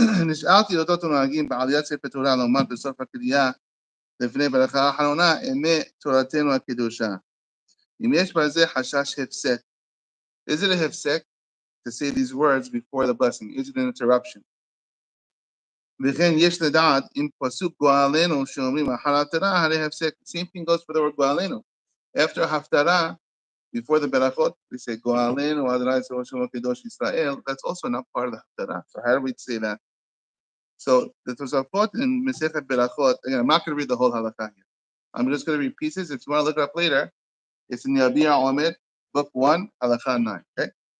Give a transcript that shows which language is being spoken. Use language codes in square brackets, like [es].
[he] נשאלתי אודות הנוהגים בעליית ספר תורה לומר בסוף הקריאה לפני ברכה האחרונה, אמת תורתנו הקדושה. אם יש בזה חשש הפסק. [en] Is it a hefsek to say these words before the blessing? Is it an interruption? [he] וכן יש לדעת אם פסוק גואלנו שאומרים אחר ההפטרה, הרי הפסק. [en] Same thing goes for the word גואלנו. After ההפטרה, before the berachot, we say [he] גואלנו אדוני צבאות שלום הקדוש ישראל. [en] That's also not part of the haftarah. So how do we say that? So the Tosafot in Masechet Berachot, again, I'm not going to read the whole halakha here. I'm just going to read pieces. If you want to look it up later, it's in Yabia Omer, book 1, halakha 9. Okay?